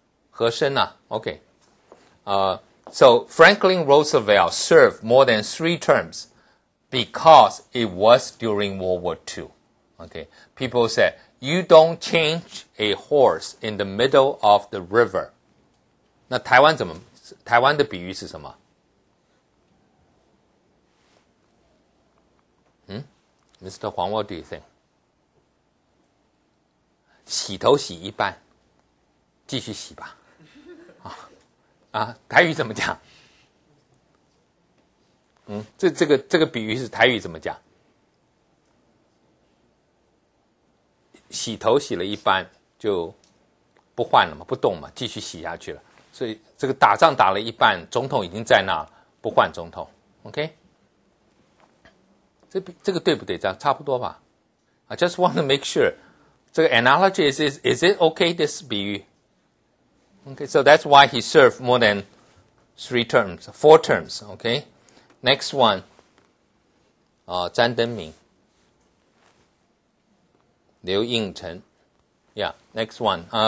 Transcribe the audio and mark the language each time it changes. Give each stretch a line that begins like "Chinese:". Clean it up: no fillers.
Chinese: 和珅啊 ，OK。
English: So Franklin Roosevelt served more than 3 terms because it was during World War II. Okay, people said you don't change a horse in the middle of the river.
Chinese: 那台湾的比喻是什么？Mr.
English: Huang, what do you think?
Chinese: 洗头洗一半，继续洗吧。台语怎么讲？这个比喻是台语怎么讲？洗头洗了一半就不换了嘛，不动嘛，继续洗下去了。所以这个打仗打了一半，总统已经在那，不换总统。 OK， 这个对不对？这样差不多吧。
English: I just want to make sure 这个 analogy is it okay this 比喻？Okay, so that's why he served more than 4 terms. Okay, next one. 詹登明、刘应成 Yeah, next one.